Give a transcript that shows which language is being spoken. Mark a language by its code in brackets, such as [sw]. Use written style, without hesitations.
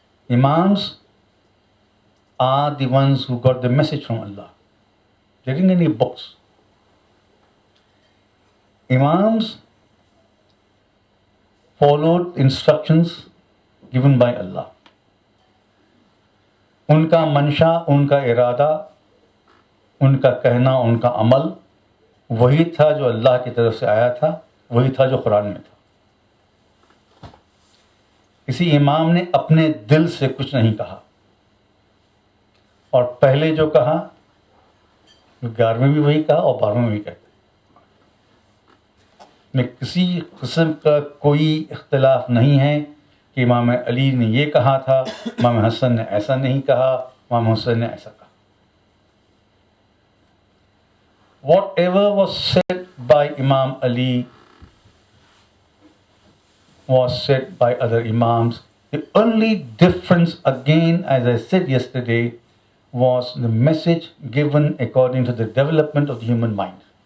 [en] Imams are the ones who got the message from Allah. They didn't get any books. Imams followed instructions given by Allah. [hi] उनका मंशा, उनका इरादा, उनका कहना, उनका अमल वही था जो अल्लाह की तरफ से आया था, वही था जो कुरान में था. किसी इमाम ने अपने दिल से कुछ नहीं कहा, और पहले जो कहा 11वें में भी वही कहा और 12वें में भी कहते. में किसी किस्म का कोई इख्तिलाफ नहीं है कि इमाम अली ने ये कहा था, इमाम हसन ने ऐसा नहीं कहा, इमाम हुसैन ने ऐसा कहा. [en] Whatever was said by Imam Ali was said by other Imams. The only difference, again, as I said yesterday, was the message given according to the development of the human mind.